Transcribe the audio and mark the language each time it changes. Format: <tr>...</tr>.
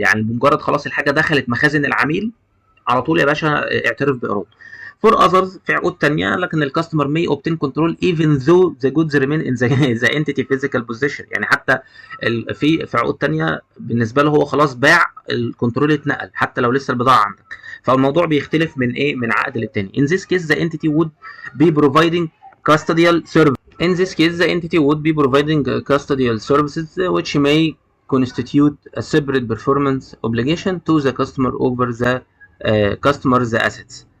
<ar>يعني بمجرد خلاص الحاجه دخلت مخازن العميل على طول يا باشا اعترف بايراد.</ar> <en>For others،</en> <ar>في عقود تانية لكن</ar> <en>الكاستمر may obtain control even though the goods remain in the entity physical possession.</en> <ar>يعني حتى في عقود تانية بالنسبة له هو خلاص باع، الكنترول اتنقل حتى لو لسه البضاعة عندك. فالموضوع بيختلف من ايه، من عقد للتاني.</ar> <en>In this case the entity would be providing custodial service. In this case the entity would be providing custodial services which may constitute a separate performance obligation to the customer over the customer's assets.</en>